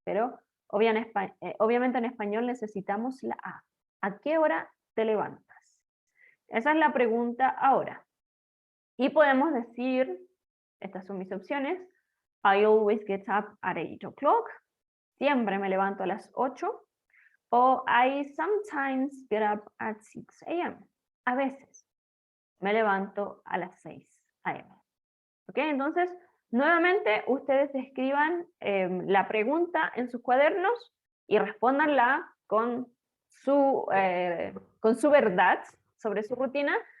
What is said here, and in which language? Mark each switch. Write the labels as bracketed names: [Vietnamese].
[Spanish] Pero obviamente en español necesitamos la a. ¿A qué hora te levantas? Esa es la pregunta ahora. Y podemos decir, estas son mis opciones, [English] I always get up at 8 o'clock. [Spanish] Siempre me levanto a las 8. [English] O I sometimes get up at 6 a.m. [Spanish] A veces me levanto a las 6 a.m. ¿Ok? Entonces, nuevamente ustedes escriban la pregunta en sus cuadernos y respóndanla con su verdad sobre su rutina.